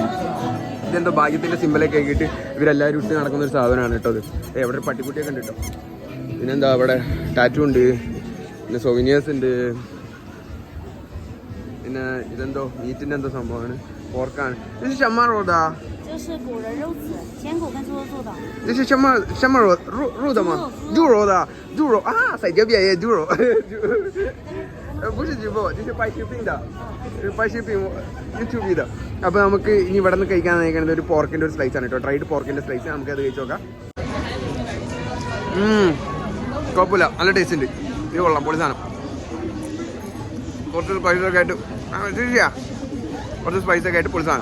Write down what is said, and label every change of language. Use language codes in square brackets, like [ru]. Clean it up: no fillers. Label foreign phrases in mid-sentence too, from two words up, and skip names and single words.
[ml] ഇതെന്തോ ഭാഗ്യത്തിൻ്റെ സിമ്പലൊക്കെ ആക്കിയിട്ട് ഇവരെല്ലാവരും ഇട്ട് നടക്കുന്ന ഒരു സാധനമാണ് കേട്ടോ അത്. എവിടെ ഒരു പട്ടിക്കുട്ടിയൊക്കെ ഉണ്ട് കേട്ടോ. പിന്നെന്താ അവിടെ ടാറ്റു ഉണ്ട്, പിന്നെ സോവിനിയേഴ്സ് ഉണ്ട്, പിന്നെ ഇതെന്തോ മീറ്റിൻ്റെ എന്തോ സംഭവമാണ്, പോർക്കാണ്. [zh] ഇത് 什么肉的? 这是古人肉子，鲜骨跟猪肉做的。这是什么肉的吗？猪肉的，猪肉啊，在这边也猪肉，不是直播，这是拍视频的，拍视频 YouTube 的. [ml] അപ്പോൾ നമുക്ക് ഇനി ഇവിടെ നിന്ന് കഴിക്കാൻ നയിക്കുന്നത് ഒരു പോർക്കിൻ്റെ ഒരു സ്ലൈസ് ആണ് കേട്ടോ. ഡ്രൈഡ് പോർക്കിൻ്റെ സ്ലൈസ്. നമുക്ക് അത് കഴിച്ച് നോക്കാം. കുഴപ്പമില്ല, നല്ല ടേസ്റ്റ് ഉണ്ട്. ഇത് കൊള്ളാം, പൊളി സാധനം. കുറച്ച് സ്പൈസൊക്കെ ആയിട്ട് ശരിയാ, കുറച്ച് സ്പൈസൊക്കെ ആയിട്ട് പൊളി സാധനം.